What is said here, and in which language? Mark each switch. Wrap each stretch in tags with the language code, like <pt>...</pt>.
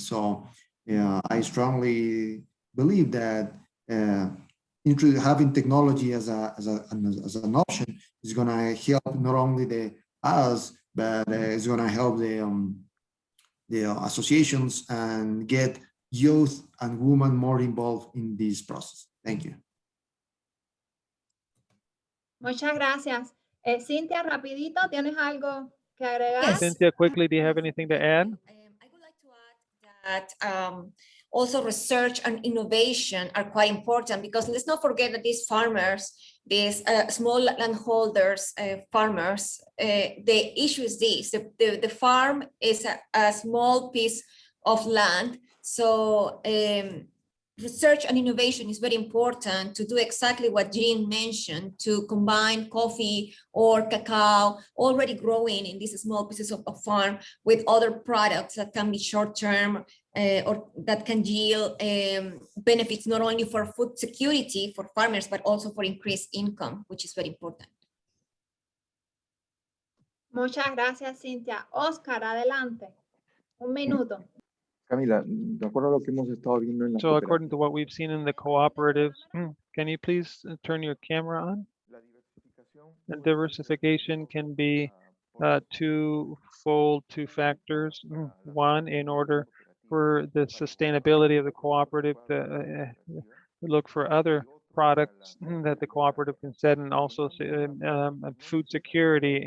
<en>So I strongly believe that having technology as an option is going to help not only us, but it's going to help the associations and get youth and women more involved in this process. Thank you.</en> <es>Muchas gracias. Cintia, rapidito, ¿tienes algo que agregar?</es> <en>Yes. Cynthia, quickly, do you have anything to add? I would like to add that also research and innovation are quite important, because let's not forget that these farmers, these small landholders, farmers, the issue is this: the farm is a small piece of land. So research and innovation is very important to do exactly what Jean mentioned, to combine coffee or cacao already growing in these small pieces of farm with other products that can be short-term or that can yield benefits not only for food security for farmers, but also for increased income, which is very important.</en> <es>Muchas gracias, Cintia. Oscar, adelante. Un minuto. Camila, de acuerdo a lo que hemos estado viendo en las</es> <en>So according to</en> <es>cooperativas,</es> <en>what we've seen in the cooperatives, can you please turn your camera on?</en> <es>la diversificación</es> <en>And</en> <es>puede ser</es> <en>diversification can be</en> <es>por</es> <en>two factors. One, in order for the sustainability of the cooperative to look for other products that the cooperative can set, and also food security.</en>